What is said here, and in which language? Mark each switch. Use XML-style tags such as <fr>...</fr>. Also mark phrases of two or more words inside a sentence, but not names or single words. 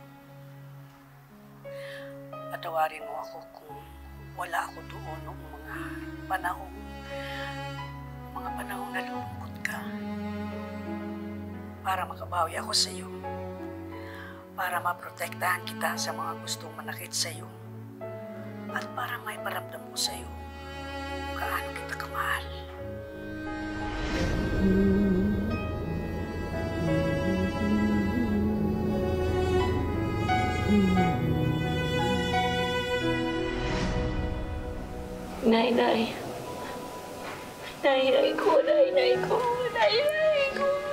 <tl>Patawarin mo ako kung wala ako doon noong mga panahon na lulungkot ka. Para makabawi ako sa iyo. Para maprotektahan kita sa mga gustong manakit sa iyo. At para maiparamdam ko sa iyo kung gaano kita kamahal. Nay-nay. Nay-nay ko, nay-nay ko, nay-nay ko.</tl>